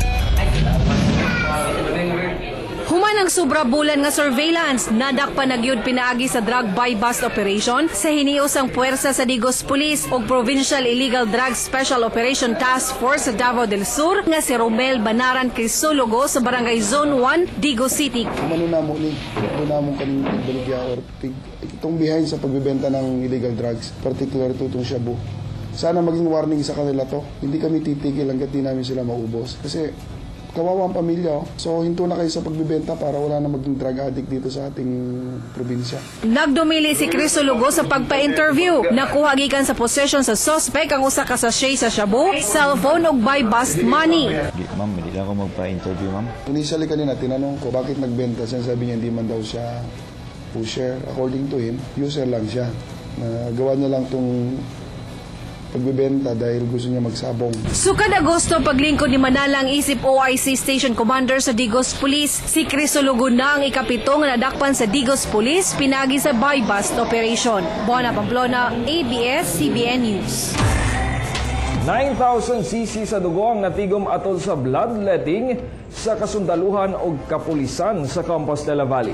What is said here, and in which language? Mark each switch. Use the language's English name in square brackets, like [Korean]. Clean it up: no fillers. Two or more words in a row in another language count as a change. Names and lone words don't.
[Cebuano] Human ang sobra bulan nga surveillance, nadakpan na gyud pinaagi sa [English] drug buy-bust operation [Cebuano] sa hinios ang puwersa sa Digos Police ug Provincial Illegal Drug Special Operation Task Force sa Davao del Sur nga si Romel Banaran Crisologo sa Barangay Zone 1, Digos City. [Filipino] Kumano na mo ni, doon na mo kaning baligya or itong behind sa pagbebenta ng [English] illegal drugs, particular to [Filipino] itong shabu. Sana maging warning sa kanila to. Hindi kami titigil hanggat di namin sila maubos. Kasi kawawa ang pamilya. So, hinto na kayo sa pagbibenta para wala na maging drug addict dito sa ating probinsya. [Cebuano] Nagdumili si Crisologo sa pagpa-interview. Nakuha gikan sa possession sa suspect ang usa ka sachet sa shabu, cellphone ug [English] buy-bust money. [Filipino] Ma'am, hindi lang ako magpa-interview, ma'am. Initially kanina, tinanong ko bakit nagbenta. Sabi niya hindi man daw siya pusher. [English] According to him, [Filipino] user lang siya. Gawa niya lang itong pagbibenta dahil gusto niya magsabong. [Cebuano] Sukad Agosto, paglingkod ni Manalang isip [English] OIC Station Commander [Cebuano] sa Digos Police, si Crisologo na ang ikapito nga nadakpan sa Digos Police pinagi sa [English] buy-bust operation. [Cebuano] Bona Pamplona, ABS-CBN News. 9,000 cc sa dugo ang natigom atol sa bloodletting sa kasundaluhan o kapulisan sa Compostela Valley.